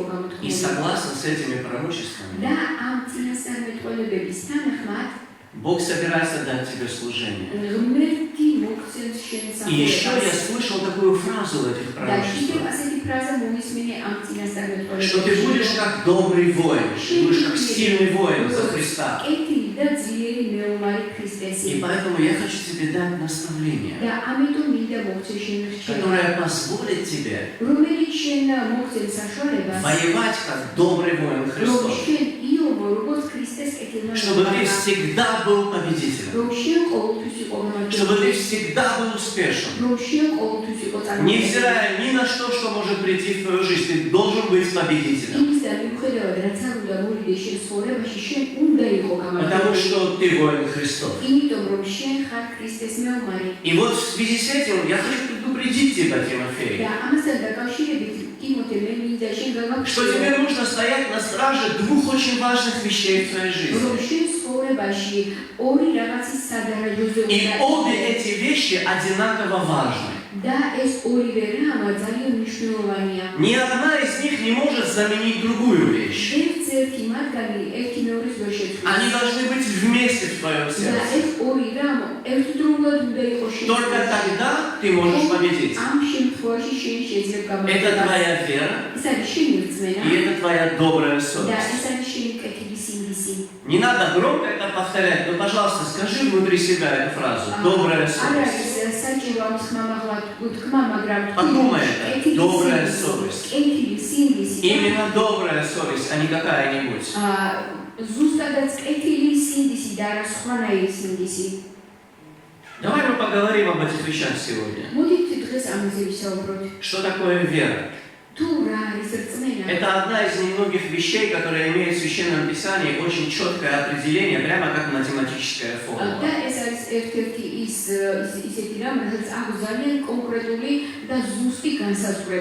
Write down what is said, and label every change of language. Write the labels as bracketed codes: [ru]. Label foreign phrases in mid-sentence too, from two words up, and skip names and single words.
[ru] И [ka] გამოთქმული. [ru] согласно с этими пророчествами, [ka] და ამ წინასწარმეტყველებების თანახმად [ru] Бог собирается дать тебе служение. [ka] ღმერთი მოგცემს შენ [ru] И еще я [ka] სამყაროს. [ru] слышал такую фразу в этих [ka] და კიდევ [ru] пророчествах, [ka] ასეთი фраза მოვისმინე ამ წინასწარმეტყველებებში. [ru] что ты будешь как добрый воин, ты будешь как сильный воин за Христа. [ka] კეთილი და ძლიერი მეომარი ქრისტესი. [ru] И поэтому я хочу тебе дать наставление, [ka] და ამიტომ მინდა მოგცე შენ რჩევა, [ru] которое позволит тебе [ka] რომელიც შენ მოგცემ საშუალებას, [ru] воевать как добрый воин [ka] რომ [ru] Христос, [ka] შენ იომო როგორც ქრისტეს კეთილმა [ru] чтобы ты всегда был победителем, [ka] რომ შენ ყოველთვის იყო გამარჯვებული, [ru] чтобы ты всегда был успешен. [ka] რომ შენ ყოველთვის იყო [ru] Невзирая ни на что может прийти в твою жизнь, ты должен быть победителем. [ka] იმისა მიუხედავად რაც არ უნდა მოვიდეს შენ ცხოვრებაში, შენ უნდა იყო [ru] Потому [ka] გამარჯვებული, [ru] что ты воин Христов. [ka] იმიტომ რომ შენ ხარ ქრისტეს მეომარი. [ru] И вот в связи с этим я хочу предупредить тебя, Тимофей, [ka] და ამასთან დაკავშირებით ტიმოთე მე მინდა შენ [ru] что [ka] გავაგრძელო [ru] тебе нужно стоять на страже двух очень важных вещей в твоей жизни. [ka] რომ შენ ცხოვრებაში ორი რაღაცის სადარაჯოზე [ru] И обе эти вещи одинаково важны. [ka] და ეს ორივე რამ ძალიან მნიშვნელოვანია. [ru] Ни одна из них не может заменить другую вещь. [ka] ერთ-ერთი მათგანი ერთი მეორის ვერ შეცვლის. [ru] Они должны быть вместе в твоем [ka] და [ru] сердце. [ka] ეს ორი რამ ერთდროულად უნდა იყოს [ru] Только тогда ты можешь победить. [ka] ამ შემთხვევაში შენ შეიძლება [ru] Это [ka] გამარჯვება. [ru] твоя вера, [ka] ეს არის შენი რწმენა [ru] и это твоя добрая [ka] და [ru] совесть. [ka] ეს არის შენი კეთილი სინდისი. [ru] Не надо громко это повторять, но, пожалуйста, скажи внутри себя эту фразу. Добрая [ka] არ [ru] совесть. [ka] არის საჭირო ამ ხმამაღლა თქვა, მაგრამ [ru] Подумай это. Добрая совесть. [ka] კეთილი სინდისი. [ru] Именно добрая совесть, а не какая-нибудь. [ka] ზუსტადაც კეთილი სინდისი და არა სხვანაირი სინდისი. [ru] Давай мы поговорим об этих вещах сегодня. [ka] მოდით დღეს ამაზე ვისაუბროთ. [ru] Что такое вера? [ka] თუ რა არის რწმენა? [ru] Это одна из немногих вещей, которые имеют в Священном Писании очень четкое определение, прямо как математическая формула. [ka] და ეს არის ერთ-ერთი ისეთი რამ, რაც აქვს ძალიან კონკრეტული და ზუსტი განსაზღვრება.